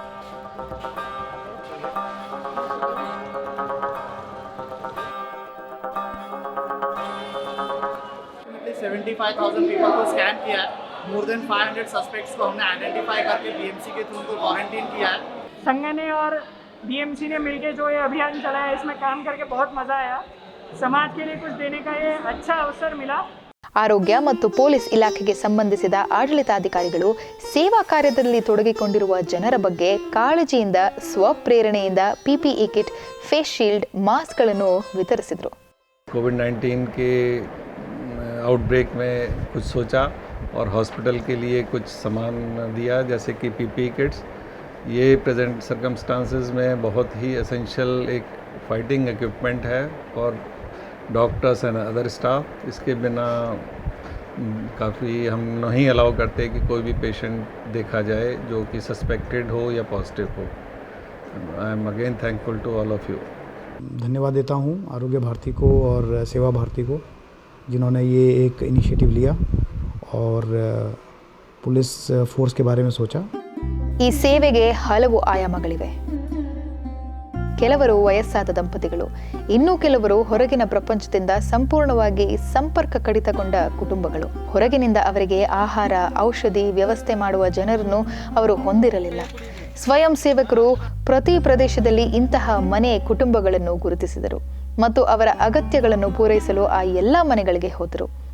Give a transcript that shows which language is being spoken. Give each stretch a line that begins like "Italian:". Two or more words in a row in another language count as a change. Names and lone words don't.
Hindi: 75,000 पीपल को स्कैन किया है.
English: more than 500 suspects
Hindi: को हमने आइडेंटिफाई करके BMC के थ्रू उनको क्वारंटीन किया है. संघ ने और BMC ने मिलकर जो ये अभियान चलाया, इसमें काम करके बहुत मज़ा आया. समाज के लिए कुछ देने का ये अच्छा अवसर मिला.
Kannada: ಆರೋಗ್ಯ ಮತ್ತು ಪೊಲೀಸ್ ಇಲಾಖೆಗೆ ಸಂಬಂಧಿಸಿದ ಆಡಳಿತಾಧಿಕಾರಿಗಳು ಸೇವಾ ಕಾರ್ಯದಲ್ಲಿ ತೊಡಗಿಕೊಂಡಿರುವ ಜನರ ಬಗ್ಗೆ ಕಾಳಜಿಯಿಂದ, ಸ್ವಪ್ರೇರಣೆಯಿಂದ PPE ಕಿಟ್,
English: face shield,
Kannada: ಮಾಸ್ಕ್ಗಳನ್ನು ವಿತರಿಸಿದರು.
Hindi: कोविड-19 के आउटब्रेक में कुछ सोचा और हॉस्पिटल के लिए कुछ सामान दिया, जैसे कि PPE किट्स.
English: ये present circumstances
Hindi: में बहुत ही
English: essential एक fighting equipment
Hindi: है और
English: doctors and other staff.
Hindi: इसके बिना काफ़ी हम नहीं अलाउ करते कि कोई भी पेशेंट देखा जाए जो कि सस्पेक्टेड हो या पॉजिटिव हो.
English: I am again thankful to all of you.
Hindi: धन्यवाद देता हूँ आरोग्य भारती को और सेवा भारती को, जिन्होंने ये एक इनिशिएटिव लिया और
English: police force
Hindi: के बारे में सोचा.
Kannada: ಈ ಸೇವೆಗೆ ಹಲವು ಆಯಾಮಗಳಿವೆ. ಕೆಲವರು ವಯಸ್ಸಾದ ದಂಪತಿಗಳು, ಇನ್ನೂ ಕೆಲವರು ಹೊರಗಿನ ಪ್ರಪಂಚದಿಂದ ಸಂಪೂರ್ಣವಾಗಿ ಸಂಪರ್ಕ ಕಡಿತಗೊಂಡ ಕುಟುಂಬಗಳು. ಹೊರಗಿನಿಂದ ಅವರಿಗೆ ಆಹಾರ, ಔಷಧಿ ವ್ಯವಸ್ಥೆ ಮಾಡುವ ಜನರನ್ನು ಅವರು ಹೊಂದಿರಲಿಲ್ಲ. ಸ್ವಯಂ ಸೇವಕರು ಪ್ರತಿ ಪ್ರದೇಶದಲ್ಲಿ ಇಂತಹ ಮನೆ ಕುಟುಂಬಗಳನ್ನು ಗುರುತಿಸಿದರು ಮತ್ತು ಅವರ ಅಗತ್ಯಗಳನ್ನು ಪೂರೈಸಲು ಆ ಎಲ್ಲ ಮನೆಗಳಿಗೆ ಹೋದರು.